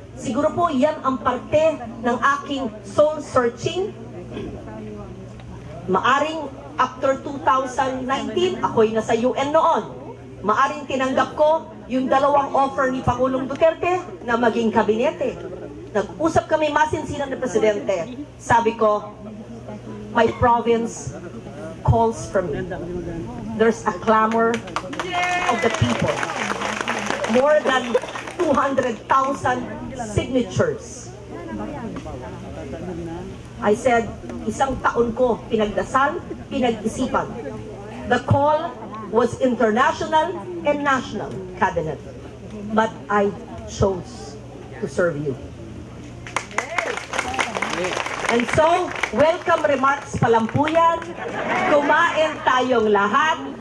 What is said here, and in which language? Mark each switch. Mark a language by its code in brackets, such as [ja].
[tl] Siguro po, yan ang parte ng aking soul searching. Maaring after 2019, ako'y nasa UN noon. Maaring tinanggap ko yung dalawang offer ni Pangulong Duterte na maging kabinete. Nag-usap kami masinsinan ng Presidente. Sabi ko, [en] my province calls for me. There's a clamor of the people. More than 200,000 signatures. I said, [tl] isang taon ko pinagdasal, pinag-isipan. [en] The call was international and national cabinet. But I chose to serve you. And so, welcome remarks [tl] pa lang po yan. Kumain tayong lahat.